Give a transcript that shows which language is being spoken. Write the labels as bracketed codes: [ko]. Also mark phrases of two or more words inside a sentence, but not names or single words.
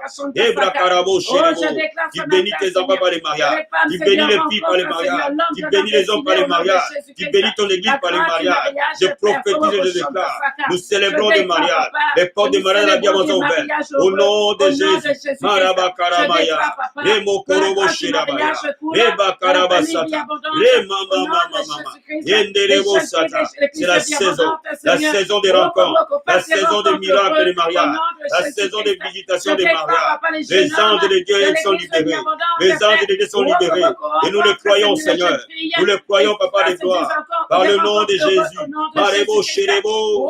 [fr] Ebra Karabo Shirebo. Tu bénis tes enfants par les mariages. Tu bénis les filles par les mariages. Tu bénis les hommes par les mariages. Tu bénis ton église par les mariages. Je prophétise et je déclare. Nous célébrons des mariages. Les portes des mariages de la diamant sont ouvertes. Au nom de Jésus. Maraba Karamaya. Remo Korobo Shirabaya. Reba Karabasata. Rema Mama Mama. Yenderebo Sata. C'est la saison. La saison des rencontres. La saison des miracles des mariages. La saison des visitations des mariages. Les anges de Dieu sont libérés. Les anges de Dieu sont libérés. Et nous le croyons, Seigneur. Nous le croyons, Papa de gloire. Par le nom de Jésus. Marebo Sherebo.